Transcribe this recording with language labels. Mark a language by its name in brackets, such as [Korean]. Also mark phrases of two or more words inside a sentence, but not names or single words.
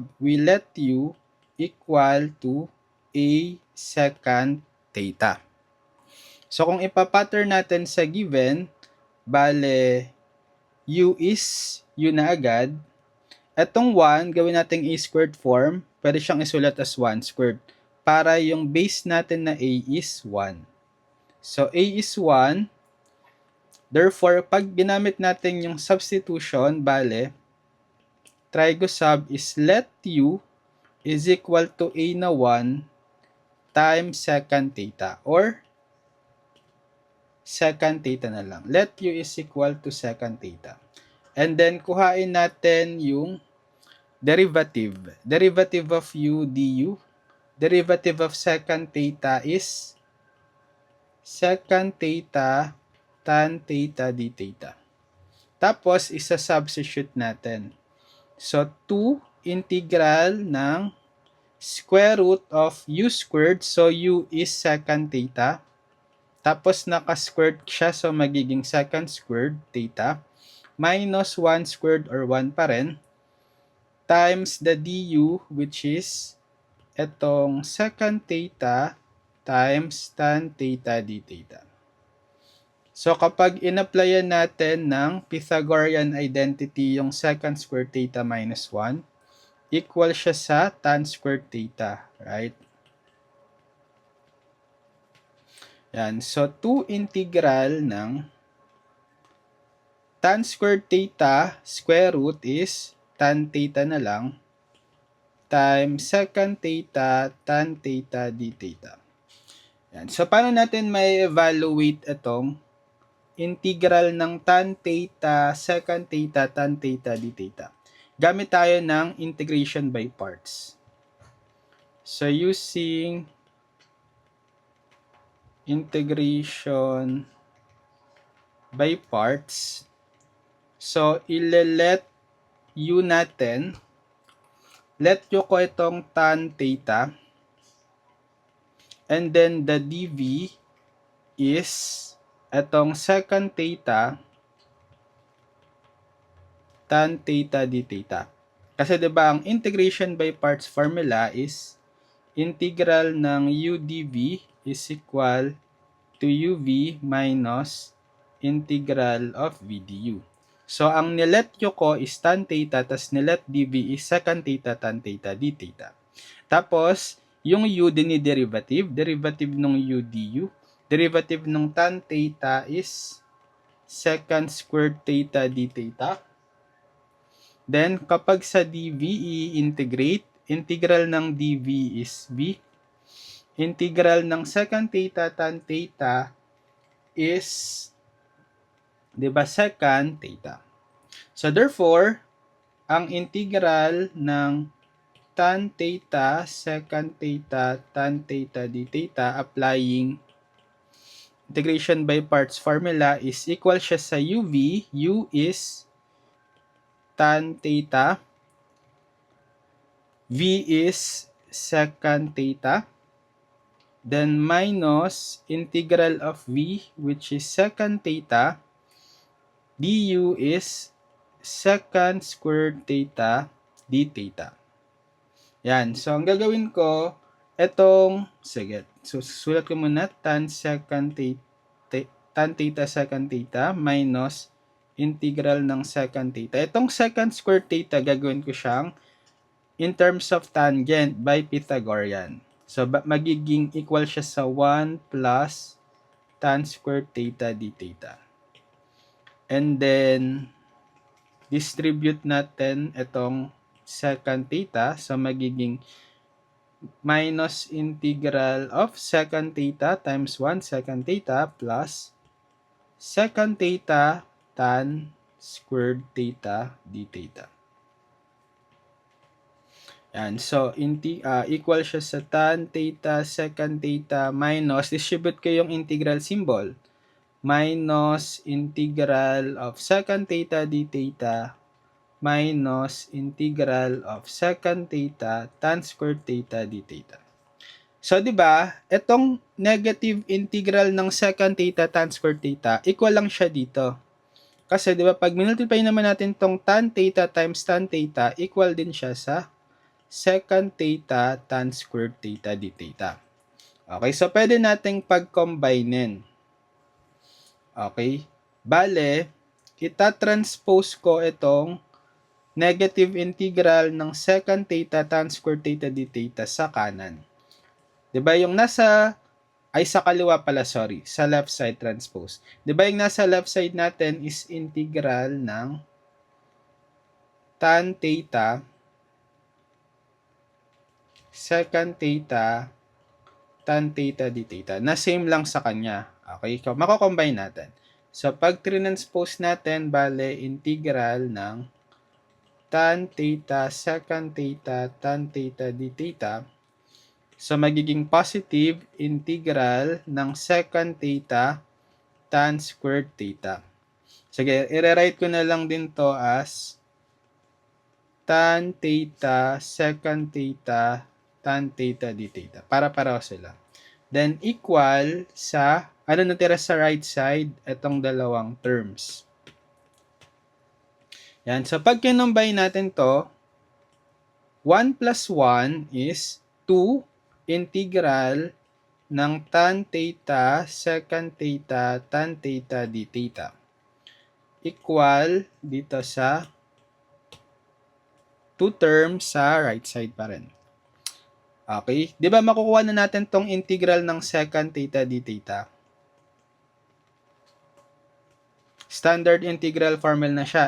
[English] We let u equal to a secant theta. So, [Filipino] kung ipapattern natin sa given, bale, [English] u is u [Filipino] na agad. Etong 1, gawin natin [English] a squared form. [Filipino] Pwede siyang isulat [English] as 1 squared. [Filipino] Para yung base natin na a is 1. [English] So, a is 1. Therefore, [Filipino] pag ginamit natin yung [English] substitution, bale, trigosub is let u is equal to a na 1 times secant theta. Or, secant theta [Filipino] na lang. [English] Let u is equal to secant theta. And then, [Filipino] kuhain natin yung derivative. [English] Derivative of u du. Derivative of secant theta is secant theta tan theta d theta. [Filipino] Tapos, isa-substitute natin. [English] So, 2 integral ng square root of u squared. So, u is secant theta. [Filipino] Tapos, naka-squared siya. [English] So, magiging secant squared theta. Minus 1 squared or 1 [Filipino] pa rin. [English] Times the du, which is etong secant theta times tan theta d theta. So, [Filipino] kapag in-applyan natin ng [English] Pythagorean identity yung secant squared theta minus 1, equal [Filipino] siya sa [English] tan squared theta, right? [Filipino] Yan. [English] So, 2 integral ng tan squared theta square root is tan theta [Filipino] na lang [English] times secant theta tan theta d theta. Yan. So, [Filipino] paano natin may [English] evaluate itong integral ng tan theta secant theta tan theta d theta? [Filipino] Gamit tayo ng [English] integration by parts. So, using integration by parts, so, [Filipino] ile-let u natin, [English] let u [Filipino] ko itong [English] tan theta, and then the dv is itong secant theta tan theta d theta. [Filipino] Kasi 'di ba ang [English] integration by parts formula is integral ng u dv is equal to uv minus integral of v du. So, [Filipino] ang nilet [English] U ko is tan theta, [Filipino] tas nilet [English] dV is secant theta tan theta d theta. [Filipino] Tapos, yung U diniderivative, derivative ng U du. [English] Derivative ng tan theta is secant squared theta d theta. Then, [Filipino] kapag sa [English] dV i-integrate, integral ng dV is V. Integral ng secant theta tan theta is, [Filipino] di ba, [English] secant theta. So, therefore, ang integral ng tan theta, secant theta, tan theta d theta, applying integration by parts formula is equal [Filipino] siya sa [English] UV. U is tan theta. V is secant theta. Then minus integral of V, which is secant theta. Du is secant squared theta d theta. [Filipino] Yan. So, ang gagawin ko, sige. [English] So, [Filipino] sulat ko muna [English] tan theta secant theta minus integral ng secant theta. Itong secant squared theta, [Filipino] gagawin ko siyang [English] in terms of tangent [Filipino] by Pythagorean. [English] So, magiging equal [Filipino] siya sa [English] 1 plus tan squared theta d theta. And then, distribute [Filipino] natin itong [English] secant theta. So, magiging minus integral of secant theta times 1 secant theta plus secant theta tan squared theta d theta. Yan. So, equal [Filipino] siya sa [English] tan theta secant theta minus, distribute [Filipino] ko yung [English] integral symbol, minus integral of secant theta d theta minus integral of secant theta tan squared theta d theta. So, [Filipino] di ba, itong [English] negative integral ng secant theta tan squared theta, equal [Filipino] lang siya dito. Kasi, di ba, pag minultiply naman natin tong [English] tan theta times tan theta, equal [Filipino] din siya sa [English] secant theta tan squared theta d theta. [Filipino] Okay, so pwede nating pag-combinein. [English] Okay, bale, [Filipino] itatranspose ko itong [English] negative integral ng secant theta tan squared theta d theta [Filipino] sa kanan. Diba yung sa kaliwa pala, sorry, sa [English] left side [Filipino] transpose. Diba yung nasa [English] left side natin is integral ng tan theta secant theta tan theta d theta na same [Filipino] lang sa kanya. Okay, mako-combine natin. [English] So, pag transpose [Filipino] natin, bale, [English] integral ng tan theta secant theta tan theta d theta. So, magiging positive integral ng secant theta tan squared theta. Sige, i-rewrite [Filipino] ko na lang din to [English] as tan theta secant theta tan theta d theta. [Filipino] Para-pareho sila. Then, equal sa, ano natira sa [English] right side? [Filipino] Itong dalawang terms. Yan. [English] So, [Filipino] pag kinumbine natin to, [English] 1 plus 1 is 2 integral ng tan theta secant theta tan theta d theta. [Filipino] Equal dito sa 2 terms sa [English] right side [Filipino] pa rin. Okay? Di ba makukuha na natin tong integral ng [English] secant theta d theta? Standard integral formula [Filipino] na siya.